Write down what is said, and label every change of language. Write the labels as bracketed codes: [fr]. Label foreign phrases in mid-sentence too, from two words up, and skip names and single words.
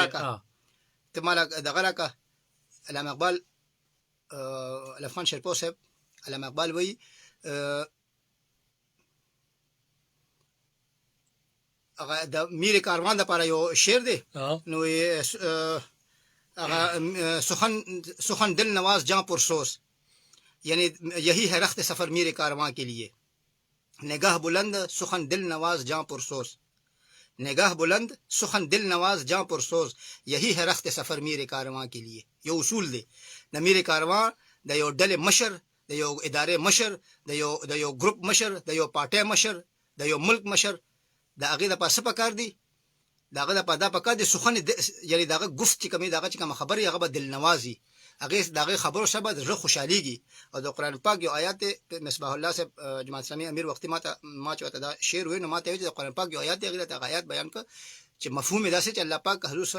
[ps] ته ما دغه راکړه علامه اقبال الف خان شیرپور صاحب علامه اقبال وایي هغه د میر کاروان دپاره یو شعر دی نو هغه سخن [ur] دل نواز جاں پرسوز یعنی یہی ہے رخت سفر میر کارواں کے لیے نگاہ بلند سخن دل نواز جاں پرسوز نگاہ بلند سخن دل نواز جاں پرسوز یہی ہے رخت سفر میر کارواں کے لیے [ps] یو اصول دی د میر کارواں د یو ډلې مشر د یو ادارې مشر د یو ګروپ مشر د یو پارټۍ مشر د یو ملک مشر د هغې دپاره څه پکار دي د هغه دپاره دا پکار دي سخن یعنې د هغه گفت چې کومې د هغه چې کومه خبرې هغه به دلنوازي د هغې خبرو سره به د زړه خوشحالېږي او د قرآن پاک یو آیات دی مصباح الله صاحب جماعت اسلامي امیر وختي ما چې ورته دا شعر وویل نو ما ته یې ویل چې د قرآن پاک یو آیات دی هغې ته هغه آیات بیان کړه چې مفهوم یې داسې چې الله پاک حضور [ar] صلی الله